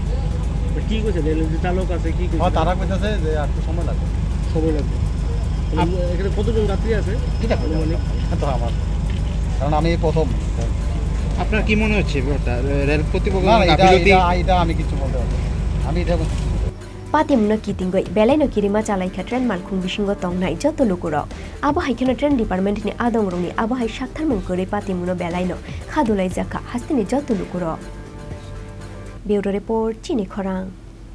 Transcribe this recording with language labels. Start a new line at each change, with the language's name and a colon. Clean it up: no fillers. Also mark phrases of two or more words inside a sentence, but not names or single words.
Bangla: কি করছে রেলের চালক আছে কি করছে তারা কইতেছে যে আর একটু সময় লাগবে এখানে কতজন যাত্রী আছে ঠিক আছে তো আমার কারণ আমি প্রথম আপনার কি মনে হচ্ছে রেল কর্তৃপক্ষ এটা আমি কিছু বলতে পারবো আমি এটা
Kok Borok: Patimna kitingoi belai no kirima chalai kha train Malkhung bisingo tongnai joto lokuro abo haikena train department ni adong rongni abo hai shakthar mung kore patimno belai no khadulai jaka hastini joto lokuro
English: Bureau report
Kok Borok: Chini Khorang